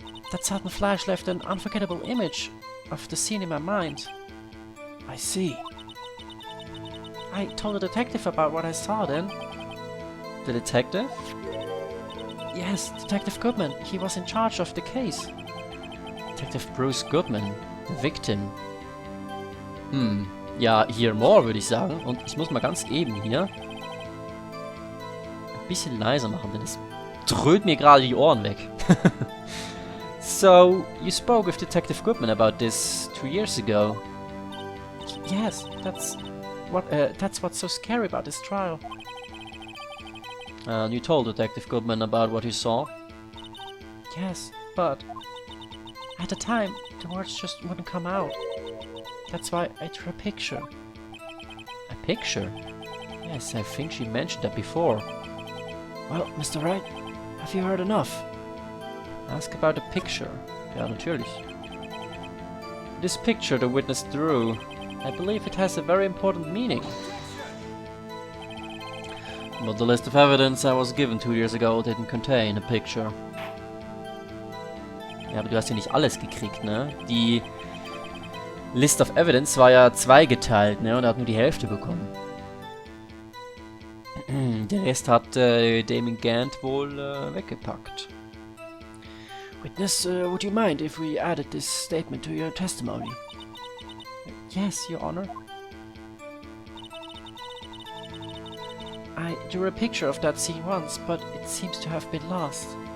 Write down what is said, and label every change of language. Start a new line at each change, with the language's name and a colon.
English: That sudden flash left an unforgettable image of the scene in my mind. I see. I told the detective about what I saw then. The detective? Yes, Detective Goodman. He was in charge of the case. Detective Bruce Goodman, the victim.
German: Ja,
English: hear more,
German: würde ich sagen. Und ich muss mal ganz eben hier ein bisschen leiser machen, denn es dröhnt mir gerade die Ohren weg.
English: So, you spoke with Detective Goodman about this 2 years ago. Yes, that's what's so scary about this trial. And you told Detective Goodman about what you saw? Yes, but at the time, the words just wouldn't come out. That's why I drew a picture. A picture? Yes, I think she mentioned that before. Well, Mr. Wright, have you heard enough? Ask about the picture.
German: Ja, natürlich.
English: This picture the witness drew, I believe it has a very important meaning. But the list of evidence I was given 2 years ago didn't contain a picture.
German: Ja, aber du hast ja nicht alles gekriegt, ne? Die List of Evidence war ja zweigeteilt, ne? Und er hat nur die Hälfte bekommen. Den Rest hat Damon Gant wohl weggepackt.
English: Witness, would you mind if we added this statement to your testimony? Yes, Your Honor. I drew a picture of that scene once, but it seems to have been lost.